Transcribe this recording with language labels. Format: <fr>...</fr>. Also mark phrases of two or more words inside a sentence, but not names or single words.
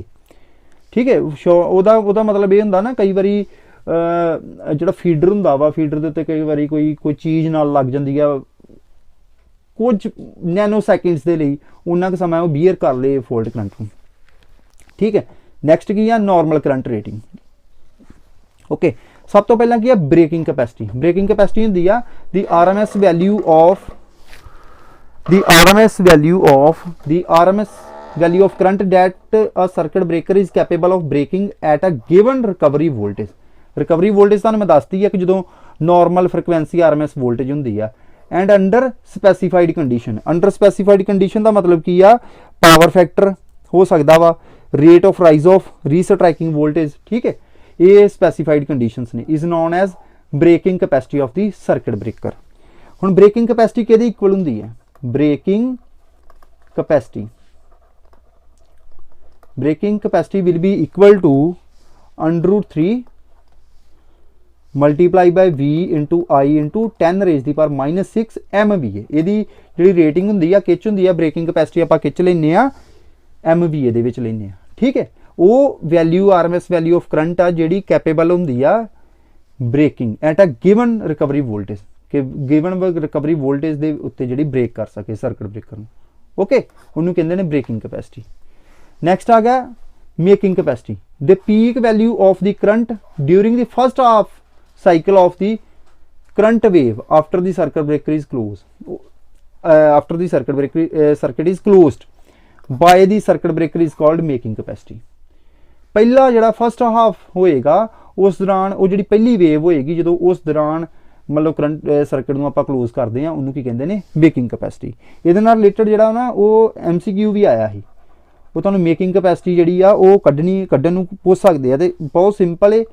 <pa>ਠੀਕ ਹੈ, ਉਹਦਾ ਮਤਲਬ ਇਹ ਹੁੰਦਾ ਨਾ, ਕਈ ਵਾਰੀ ਜਿਹੜਾ ਫੀਡਰ ਹੁੰਦਾ ਵਾ, ਫੀਡਰ ਦੇ ਉੱਤੇ ਕਈ ਵਾਰੀ ਕੋਈ ਚੀਜ਼ ਨਾਲ ਲੱਗ ਜਾਂਦੀ ਆ, ਕੁਝ</pa> <en>nano seconds</en> <pa>ਦੇ ਲਈ ਉਹਨਾਂ ਕੁ ਸਮਾਂ ਉਹ ਬੀਅਰ ਕਰ ਲੇ</pa> <en>fault current</en> <pa>ਨੂੰ। ਠੀਕ ਹੈ, ਨੈਕਸਟ ਕੀ ਆ,</pa> <en>normal current rating.</en> <pa>ਓਕੇ, ਸਭ ਤੋਂ ਪਹਿਲਾਂ ਕੀ ਆ,</pa> <en>breaking capacity. breaking capacity</en> <pa>ਹੁੰਦੀ ਆ</pa> <en>the RMS value of current that a circuit breaker is capable of breaking at a given recovery voltage। recovery voltage</en> <pa>ਤੁਹਾਨੂੰ ਮੈਂ ਦੱਸਦੀ ਆ ਕਿ ਜਦੋਂ</pa> <en>normal frequency RMS voltage</en> <pa>ਹੁੰਦੀ ਆ,</pa> <en>and under specified condition. under specified condition</en> <pa>ਦਾ ਮਤਲਬ ਕੀ ਆ,</pa> <en>power factor</en> <pa>ਹੋ ਸਕਦਾ ਵਾ,</pa> <en>rate of rise of restriking voltage.</en> <pa>ਠੀਕ ਹੈ, ਇਹ</pa> <en>specified conditions ਨੇ, is known as breaking capacity of the circuit breaker. ਹੁਣ breaking capacity</en> <pa>ਕਿਹਦੇ ਇਕੁਅਲ ਹੁੰਦੀ ਹੈ,</pa> <en>breaking capacity will be equal to √3 multiply by V into I into 10 raise the power -6 MVA.</en> <pa>ਇਹਦੀ ਜਿਹੜੀ ਰੇਟਿੰਗ ਹੁੰਦੀ ਆ, ਕਿਚ ਹੁੰਦੀ ਆ,</pa> <en>breaking capacity</en> <pa>ਆਪਾਂ ਕਿਚ ਲੈਂਦੇ ਆ, MVA ਦੇ ਵਿੱਚ ਲੈਂਦੇ ਆ। ਠੀਕ ਹੈ, ਉਹ</pa> <en>value RMS value of current</en> <pa>ਆ ਜਿਹੜੀ ਕੈਪੇਬਲ ਹੁੰਦੀ ਆ</pa> <en>breaking at a given recovery voltage, ਕਿ given recovery voltage</en> <pa>ਦੇ ਉੱਤੇ ਜਿਹੜੀ ਬ੍ਰੇਕ ਕਰ ਸਕੇ</pa> <en>circuit breaker ਨੂੰ।</en> <pa>ਓਕੇ, ਉਹਨੂੰ ਕਹਿੰਦੇ ਨੇ</pa> <en>breaking capacity.</en> <pa>ਨੈਕਸਟ ਆ ਗਿਆ</pa> <en>making capacity. the peak value of the current during the first half cycle of the current wave after the circuit breaker is circuit is closed by the circuit breaker is called making capacity।</en> <pa>ਪਹਿਲਾ ਜਿਹੜਾ</pa> <en>first half</en> <pa>ਹੋਏਗਾ ਉਸ ਦੌਰਾਨ ਉਹ ਜਿਹੜੀ ਪਹਿਲੀ ਵੇਵ ਹੋਏਗੀ, ਜਦੋਂ ਉਸ ਦੌਰਾਨ ਮਤਲਬ ਕਰੰਟ ਸਰਕਟ ਨੂੰ ਆਪਾਂ ਕਲੋਜ਼ ਕਰਦੇ ਆ, ਉਹਨੂੰ ਕੀ ਕਹਿੰਦੇ ਨੇ,</pa> <en>making capacity.</en> <pa>ਇਹਦੇ ਨਾਲ ਰਿਲੇਟਡ ਜਿਹੜਾ ਨਾ ਉਹ MCQ ਵੀ ਆਇਆ ਸੀ, ਉਹ ਤੁਹਾਨੂੰ</pa> <en>making capacity</en> <pa>ਜਿਹੜੀ ਆ ਉਹ ਕੱਢਣ ਨੂੰ ਪੁੱਛ ਸਕਦੇ ਆ, ਤੇ ਬਹੁਤ ਸਿੰਪਲ ਹੈ।</pa>